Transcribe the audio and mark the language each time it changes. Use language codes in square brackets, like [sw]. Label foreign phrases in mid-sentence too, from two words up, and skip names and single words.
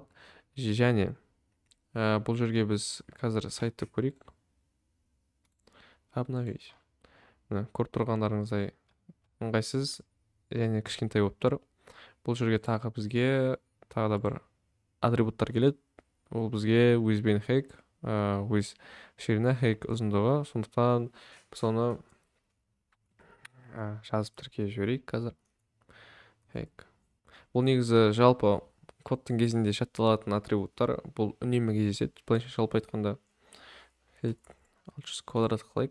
[kk] Және бұл жерге біз қазір сайтты көрейік. Обновить. Көріп тұрғандарыңыздай ыңғайсыз және кішкентай болып тұр. Бұл жерге тағы бізге тағы да бір атрибуттар келеді. Ол бізге [en] with height, with [kk] ширина, height ұзындығы. Сондықтан біз оны жазып тіркеп жіберейік қазір. Height. Бұл негізі жалпы кодтың кезінде жатталатын атрибуттар. Бұл үнемі кездеседі. Былайша жалпы айтқанда height 600 квадрат қылайық.